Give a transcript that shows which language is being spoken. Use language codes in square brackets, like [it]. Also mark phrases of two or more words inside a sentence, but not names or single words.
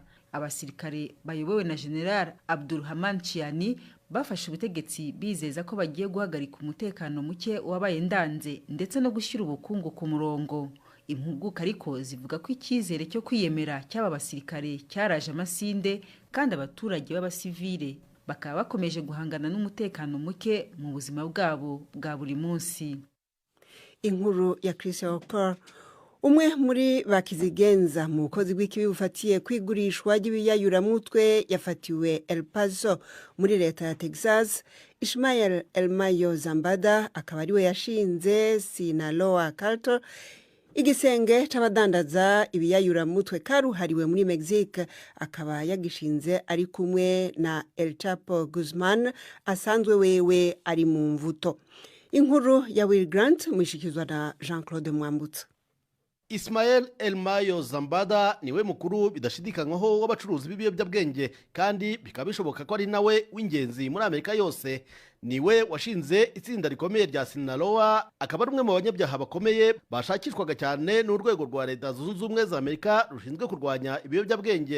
[rw] Abasirikare bayobowe na General Abdulrahman Chiani bafashe ubutegetsi bizeza ko bagiye guhagarika umutekano muke wabaye ndanze ndetse no gushyira ubukungu ku murongo. Impuguka ariko zivuga ko icyizere cyo kwiyemera cy'aba basirikare cyaraje amasinde kandi abaturage b'abasivile bakaba bakomeje guhangana n'umutekano muke mu buzima bwabo bwa buri munsi. Inkuru ya Chris Walker. [rn] Umwe muri bakizigenza mu bukozi bw'ikibi bufatiye kwigurishwa ry'ibiyayuramutwe yafatiwe El Paso muri leta ya Texas Ismael Elmayo Zambada akaba ariwe yashinze Sinaloa Cartel, igisenge c'abadandaza ibiyayuramutwe karuhariwe muri Mexique, akaba yagishinze ari kumwe na El Chapo Guzman asanzwe wewe ari mu mvuto. Inkuru ya Will Grant mwishikizwa na Jean-Claude Mwambutsa. [rw] Ismael Elmayo Zambada niwe mukuru bidashidikanywaho w'abacuruzi b'ibiyobyabwenge, kandi bikaba bishoboka ko ari nawe w'ingenzi muri Amerika yose. Niwe washinze itsinda rikomeye rya Sinaloa, akaba ari umwe mu banyabyaha bakomeye bashakishwaga cyane n'urwego rwa Leta Zunze Ubumwe za Amerika rushinzwe kurwanya ibiyobyabwenge.